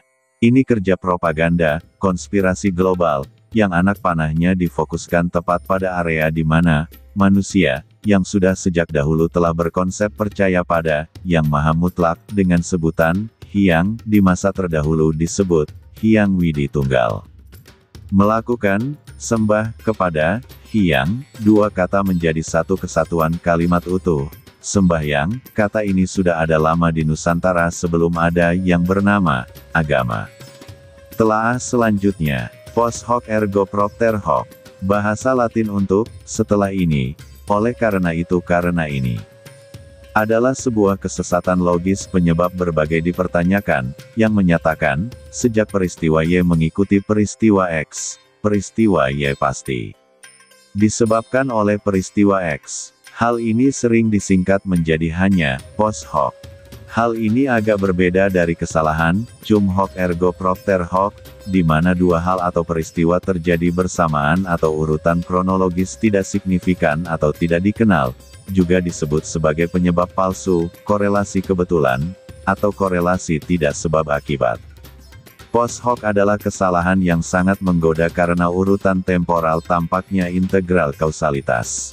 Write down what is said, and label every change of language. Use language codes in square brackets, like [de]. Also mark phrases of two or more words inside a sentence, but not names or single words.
[id] Ini kerja propaganda, konspirasi global, yang anak panahnya difokuskan tepat pada area di mana manusia, yang sudah sejak dahulu telah berkonsep percaya pada yang maha mutlak dengan sebutan Hyang, di masa terdahulu disebut Hyang Widi Tunggal. Melakukan sembah kepada Hyang, dua kata menjadi satu kesatuan kalimat utuh. Sembahyang, kata ini sudah ada lama di Nusantara sebelum ada yang bernama agama. Telaah selanjutnya, [la] post hoc ergo propter hoc, [id] bahasa Latin untuk setelah ini, oleh karena itu karena ini, adalah sebuah kesesatan logis penyebab berbagai dipertanyakan, yang menyatakan, sejak peristiwa Y mengikuti peristiwa X, peristiwa Y pasti disebabkan oleh peristiwa X. Hal ini sering disingkat menjadi hanya [la] post hoc. [id] Hal ini agak berbeda dari kesalahan, [la] cum hoc ergo propter hoc, [id] di mana dua hal atau peristiwa terjadi bersamaan atau urutan kronologis tidak signifikan atau tidak dikenal, juga disebut sebagai penyebab palsu, korelasi kebetulan, atau korelasi tidak sebab akibat. [la] Post hoc [id] adalah kesalahan yang sangat menggoda karena urutan temporal tampaknya integral kausalitas.